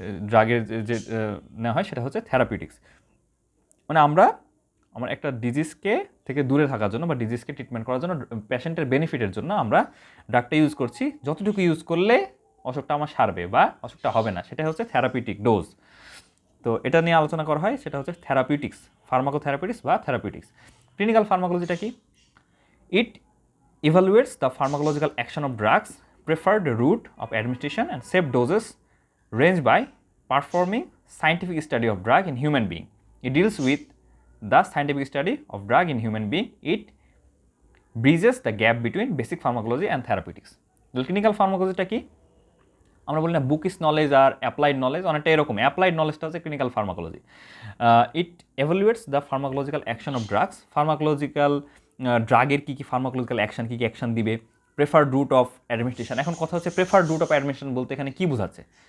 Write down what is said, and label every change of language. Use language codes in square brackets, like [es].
[bn] ড্রাগের যে নেওয়া হয় সেটা হচ্ছে থেরাপিউটিক্স, মানে আমার একটা ডিজিজকে থেকে দূরে থাকার জন্য বা ডিজিজকে ট্রিটমেন্ট করার জন্য, পেশেন্টের বেনিফিটের জন্য আমরা ড্রাগটা ইউজ করছি। যতটুকু ইউজ করলে অসুখটা আমার সারবে বা অসুখটা হবে না, সেটা হচ্ছে থেরাপিউটিক ডোজ। তো এটা নিয়ে আলোচনা করা হয়, সেটা হচ্ছে থেরাপিউটিক্স, ফার্মাকোথেরাপিউটিক্স বা থেরাপিউটিক্স। ক্লিনিক্যাল ফার্মাকোলজিটা কি? [en] It evaluates the pharmacological action of drugs, preferred route of administration and safe doses range by performing scientific study of drug in human being. It deals with the scientific study of drug in human being. It bridges the gap between basic pharmacology and therapeutics. [bn] Clinical ফার্মাকোলজিটা কি? আমরা বলি না bookish knowledge আর applied knowledge, অনেকটা এরকম। Applied নলেজটা হচ্ছে clinical pharmacology. [en] it evaluates the pharmacological action of drugs, [bn] pharmacological ড্রাগের কী কী pharmacological action, কী কী action দিবে। [en] preferred route of administration, [bn] এখন কথা হচ্ছে প্রেফার্ড রুট অফ অ্যাডমিনিস্ট্রেশন বলতে এখানে কী বোঝাচ্ছে?